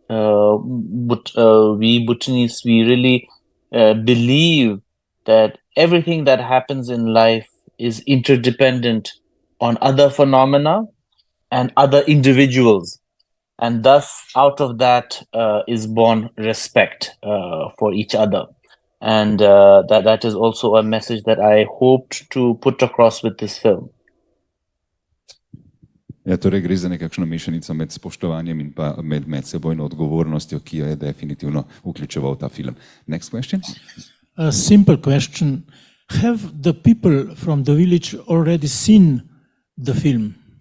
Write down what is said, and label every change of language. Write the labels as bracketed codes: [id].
[en] But we Bhutanese, we really believe that everything that happens in life is interdependent on other phenomena and other individuals. and thus out of that is born respect for each other. And that is also a message that I hoped to put across with this film. [sl] Ja, torej gre za nekakšno mešanico med spoštovanjem in pa med medsebojno odgovornostjo, ki jo je definitivno vključeval ta film. [en] Next question. A simple question. Have the people from the village already seen the film?